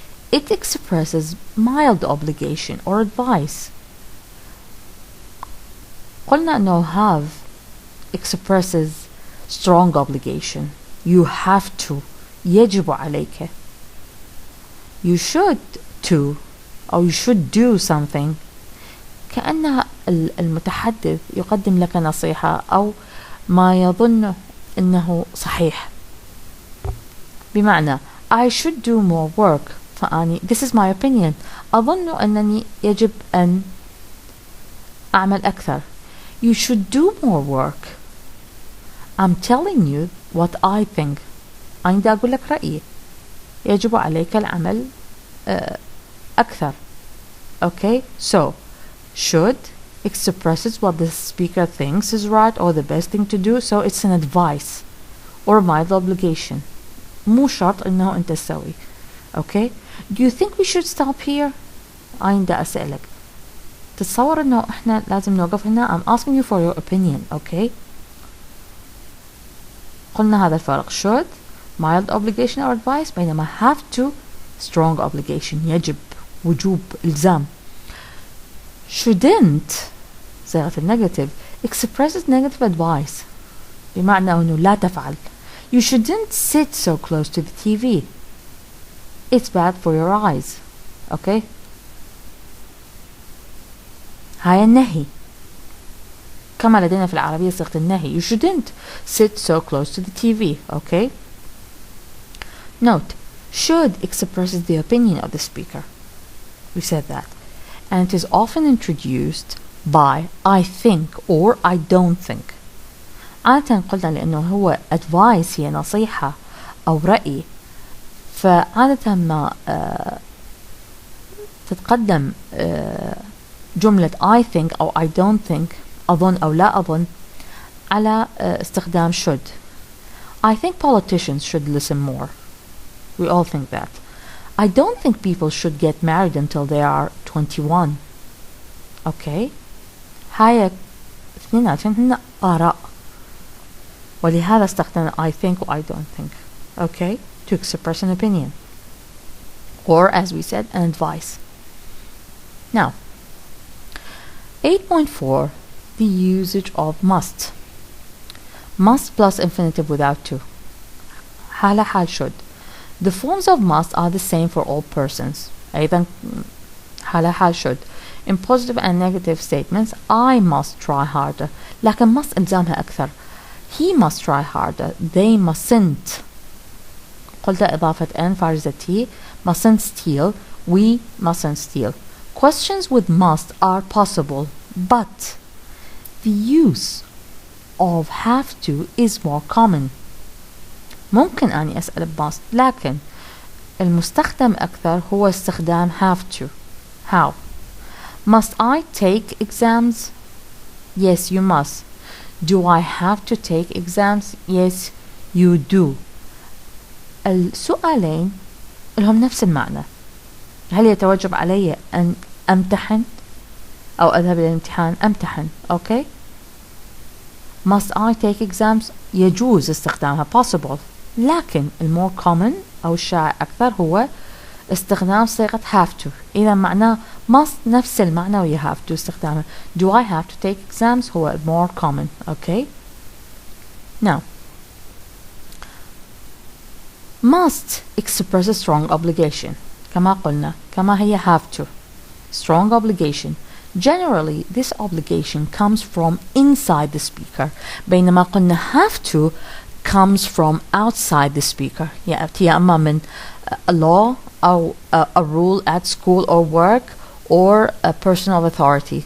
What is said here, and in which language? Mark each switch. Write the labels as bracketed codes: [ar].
[en] It expresses mild obligation or advice. [ar] قلنا أنه [en] have expresses strong obligation. You have to. [ar] يجب عليك. [en] You should to أو you should do something. [ar] كأن المتحدث يقدم لك نصيحة أو ما يظن أنه صحيح. [en] بمعنى I should do more work. [ar] فأني [en] this is my opinion. [ar] أظن أنني يجب أن أعمل أكثر. [en] You should do more work. I'm telling you what I think. [ar] أنا دا أقول لك رأيي. يجب عليك العمل أكثر. [en] Okay, so should expresses what the speaker thinks is right or the best thing to do, so it's an advice or mild obligation. [ar] مو شرط إنه أنت تسوي. [en] Okay, do you think we should stop here? [ar] أنا دا أسألك. تتصور إنه إحنا لازم نوقف هنا. [en] I'm asking you for your opinion. Okay. [ar] قلنا هذا الفرق. [en] Should mild obligation or advice بينما have to strong obligation [ar] يجب وجوب إلزام. Shouldn't صيغة النيجاتيف [en] expresses negative advice [ar] بمعنى أنه لا تفعل. [en] You shouldn't sit so close to the TV. It's bad for your eyes. Okay. [ar] هاي النهي. كما لدينا في العربية صيغة النهي. [en] You shouldn't sit so close to the TV. Okay. Note, should expresses the opinion of the speaker. We said that. And it is often introduced by I think or I don't think. [ar] عادة قلنا لأنه هو advice هي نصيحة أو رأي، فعادة ما تتقدم جملة I think أو [en] I don't think [ar] أظن أو لا أظن على استخدام should. [en] I think politicians should listen more. We all think that. I don't think people should get married until they are 21. Okay. [ar] هاي اثنيناتهم هن آراء، ولهذا استخدمنا [en] I think or I don't think. Okay. To express an opinion. Or as we said, an advice. Now, 8.4, the usage of must. Must plus infinitive without to. [ar] حالة حال should. [en] The forms of must are the same for all persons. [ar] أيضا حالة حال should. [en] In positive and negative statements, I must try harder. [ar] لكن must إلزامها أكثر. [en] He must try harder. They mustn't. [ar] قلت إضافة N فارزة T. [en] Mustn't steal. We mustn't steal. Questions with must are possible, but the use of have to is more common. [ar] ممكن أني أسأل must، لكن المستخدم أكثر هو استخدام have to. [en] How? Must I take exams? Yes, you must. Do I have to take exams? Yes, you do. [ar] السؤالين لهم نفس المعنى. هل يتوجب علي أن أمتحن أو أذهب إلى الامتحان؟ أمتحن. [en] Okay. Must I take exams? [ar] يجوز استخدامها possible. لكن المور common أو الشائع أكثر هو استخدام صيغة have to. إذا معناه must نفس المعنى ويا have to استخدامه. [en] Do I have to take exams هو more common. Okay. Now, must express a strong obligation. [ar] كما قلنا كما هي have to. [en] Strong obligation. Generally, this obligation comes from inside the speaker. [ar] بينما قلنا [en] have to comes from outside the speaker. [ar] يأتي أما من [en] a law أو a rule at school or work or a person of authority.